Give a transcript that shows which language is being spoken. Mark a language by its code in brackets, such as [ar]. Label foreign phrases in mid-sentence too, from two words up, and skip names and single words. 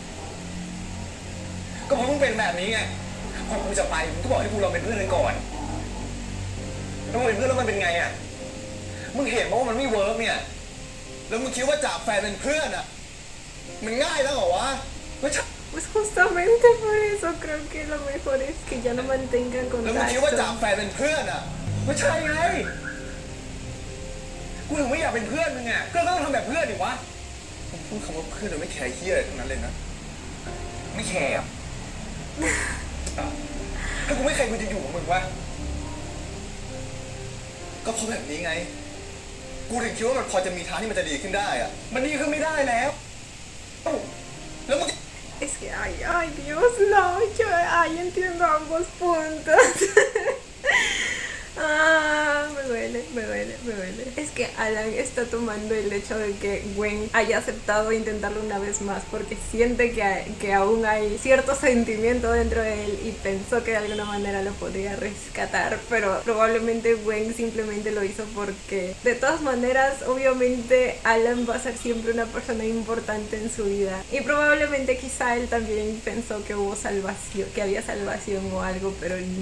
[th] ก็เพราะมึงเป็นแบบนี้ไง พอกูจะไปมึงก็บอกให้กูลองเป็นเพื่อนกันก่อน แล้วมึงเป็นเพื่อนแล้วมันเป็นไงอ่ะ มึงเห็นว่ามันไม่เวิร์กเนี่ย แล้วมึงคิดว่าจากแฟนเป็นเพื่อนอ่ะ มันง่ายแล้วเหรอวะไม่ใช่ [es] Pues justamente por eso creo que lo mejor es que ya no mantengan [th] แล้วมึงคิดว่าจาก [es] contacto. [th] แฟนเป็นเพื่อนอ่ะไม่ใช่ไง กูถึงไม่อยากเป็นเพื่อนมึงไงก็ต้องทำแบบเพื่อนดิวะมึงพูดคำว่าเพื่อนโดยไม่แคร์เฮียอะไรทั้งนั้นเลยนะ ไม่แคร์อ่ะถ้ากูไม่แคร์กูจะอยู่กับมึงวะก็เพราะแบบนี้ไง กูถึงคิดว่ามันพอจะมีทางที่มันจะดีขึ้นได้อ่ะ มันดีขึ้นไม่ได้แล้ว แล้วมึง [es] Es que, ay, Dios, no, yo, entiendo ambos puntos. Me duele. Es que Alan está tomando el hecho de que Gwen haya aceptado intentarlo una vez más porque siente que aún hay cierto sentimiento dentro de él y pensó que de alguna manera lo podría rescatar, pero probablemente Gwen simplemente lo hizo porque de todas maneras, obviamente Alan va a ser siempre una persona importante en su vida y probablemente quizá él también pensó que hubo salvación, que había salvación o algo, pero no.